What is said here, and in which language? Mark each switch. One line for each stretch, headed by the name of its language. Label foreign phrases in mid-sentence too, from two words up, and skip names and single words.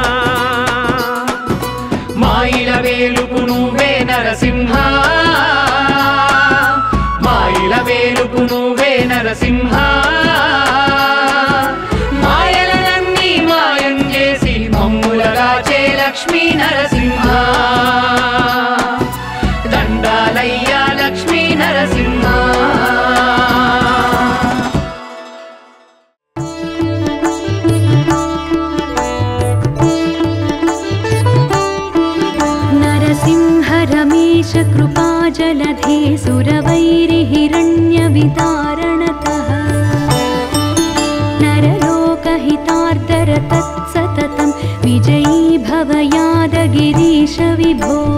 Telugu: మాయిల వేలుపు నువ్వే నరసింహ మాయిల వేలుపు నువ్వే నరసింహ మాయలనన్నీ మాయం చేసి మమ్ములగాచే లక్ష్మీ నరసింహ దండాలయ్య లక్ష్మీ నరసింహ
Sanskrit: रमेश कृपाजलधे सुरवैरिहिरण्यवितारणतः नरलोकहितार्दरतत्सततं विजयी भव यादगिरीश विभो